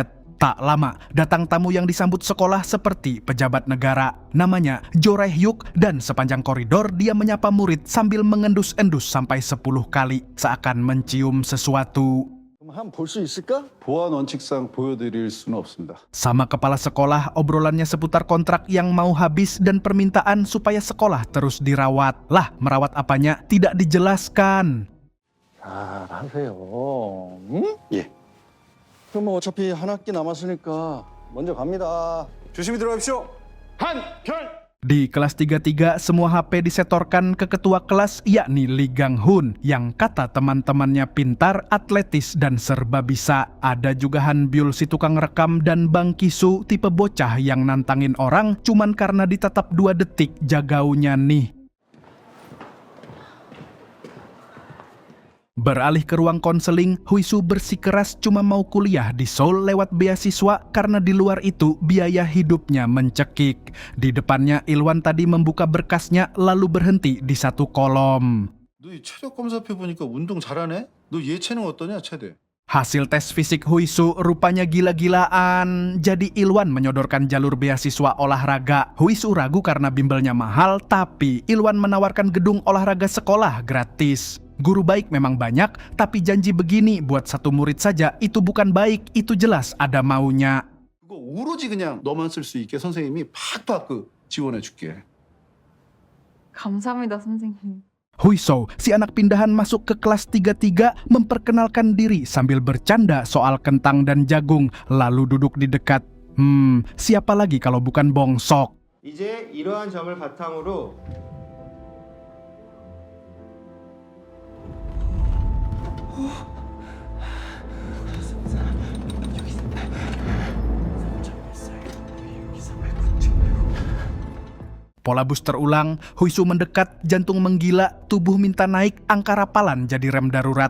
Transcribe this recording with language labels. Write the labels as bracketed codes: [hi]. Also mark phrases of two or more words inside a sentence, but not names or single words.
[id] Tak lama, datang tamu yang disambut sekolah seperti pejabat negara. Namanya Jo Rae-hyuk dan sepanjang koridor dia menyapa murid sambil mengendus-endus sampai 10 kali, seakan mencium sesuatu. [ko] 한번 볼 수 있을까? 보안 원칙상 보여드릴 수는 없습니다. [id] Sama kepala sekolah, obrolannya seputar kontrak yang mau habis dan permintaan supaya sekolah terus dirawat. Lah, merawat apanya? Tidak dijelaskan. [ko] 잘하세요. 응? 예. 그럼 뭐 어차피 한 학기 남았으니까 먼저 갑니다. 조심히 들어가십시오. 한결. [id] Di kelas 33, semua HP disetorkan ke ketua kelas yakni Lee Gang Hun yang kata teman-temannya pintar, atletis, dan serba bisa. Ada juga Han Byul si tukang rekam dan Bang Kisu tipe bocah yang nantangin orang cuman karena ditatap 2 detik jagaunya nih. Beralih ke ruang konseling, Huisu bersikeras cuma mau kuliah di Seoul lewat beasiswa karena di luar itu biaya hidupnya mencekik. Di depannya Ilwan tadi membuka berkasnya lalu berhenti di satu kolom. [ko] 너 이 체력 검사표 보니까 운동 잘하네? 너 예체능 어떠냐, 체대? [id] Hasil tes fisik Huisu rupanya gila-gilaan. Jadi Ilwan menyodorkan jalur beasiswa olahraga. Huisu ragu karena bimbelnya mahal, tapi Ilwan menawarkan gedung olahraga sekolah gratis. Guru baik memang banyak, tapi janji begini buat satu murid saja itu bukan baik, itu jelas ada maunya. [ko] 그거 오로지 그냥 너만 쓸 수 있게 선생님이 팍팍 지원해 줄게. 감사합니다, 선생님. [id] Huiso, si anak pindahan masuk ke kelas 33, memperkenalkan diri sambil bercanda soal kentang dan jagung, lalu duduk di dekat. Siapa lagi kalau bukan Bongsok? [ko] 이제 이러한 점을 바탕으로 [id] Pola bus terulang, Huisu mendekat, jantung menggila, tubuh minta naik, angka rapalan jadi rem darurat.